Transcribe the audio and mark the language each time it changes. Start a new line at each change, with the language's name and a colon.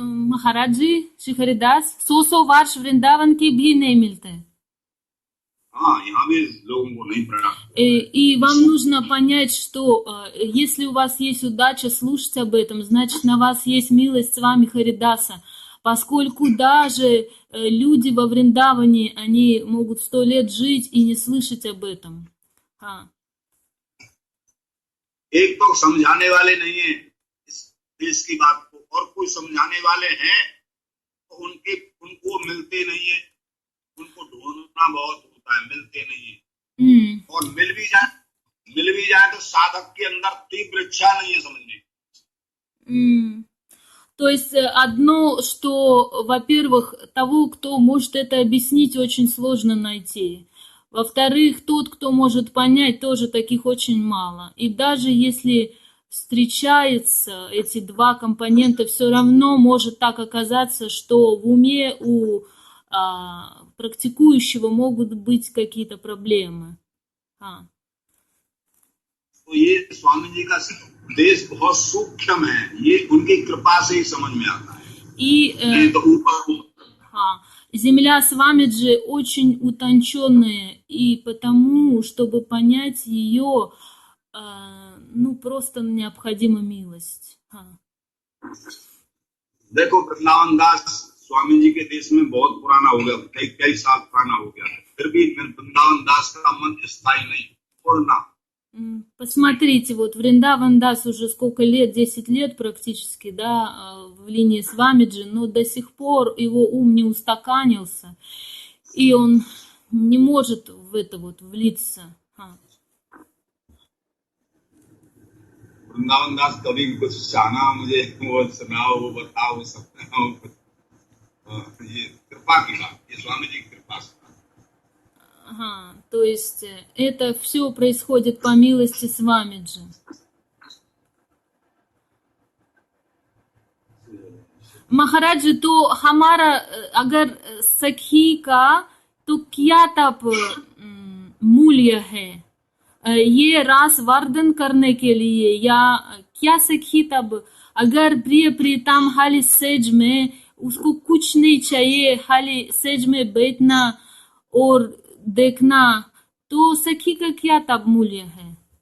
Hindi: महाराज जी, श्री हरिदास, 100 वर्ष वृंदावन की भी नहीं मिलते हैं। हाँ, यहाँ भी लोगों को नहीं पड़ा।
Russian: И вам нужно понять, что если у вас есть удача слушать об этом, значит, на вас есть милость с вами Харидаса. Поскольку даже люди во Вриндаване, они могут 100 лет жить и не слышать об этом.
Hindi: हाँ. एक तो समझाने वाले नहीं है इस देश की बात को, और कोई समझाने वाले हैं तो उनको मिलते नहीं है, उनको ढूंढना बहुत होता है, मिलते नहीं है। और मिल भी जाए तो साधक के अंदर तीव्र इच्छा नहीं है समझने।
Russian: То есть одно, что, во-первых, того, кто может это объяснить, очень сложно найти. Во-вторых, тот, кто может понять, тоже таких очень мало. И даже если встречаются эти два компонента, все равно может так оказаться, что в уме у практикующего могут быть какие-то проблемы.
Hindi: हाँ. तो ये स्वामी जी का देश बहुत सूक्ष्म है, ये उनकी कृपा से ही समझ में आता है।
Russian: И
Hindi: तो ऊपर
Russian: земля Свамиджи очень утонченная, и потому, чтобы понять ее, ну, просто необходима милость.
Hindi: देखो, वृंदावन दास स्वामी जी के देश में बहुत पुराना हो गया, कई साल पुराना हो गया, फिर भी वृंदावन दास का मन स्थायी नहीं, पूर्ण।
Russian: Посмотрите, вот Вриндаван Дас уже сколько лет, 10 лет практически, да, в линии Свамиджи, но до сих пор его ум не устаканился, и он не может в это вот влиться.
Hindi: वृंदावन दास कभी कुछ चाहना मुझे वो सुनाओ, वो बताओ, वो सपनाओ। ये कृपा की बात, ये स्वामी जी की कृपा से।
Russian: Ага, то есть это все происходит по милости Свамиджи.
Hindi: महाराज जी, तो हमारा अगर सखी का तो क्या तब मूल्य है? ये रास वर्धन करने के लिए या क्या सखी तब अगर प्रिय प्रीतम हाली सेज में उसको कुछ नहीं चाहिए, हाली सेज में बैठना और देखना, तो सखी का क्या तब मूल्य है?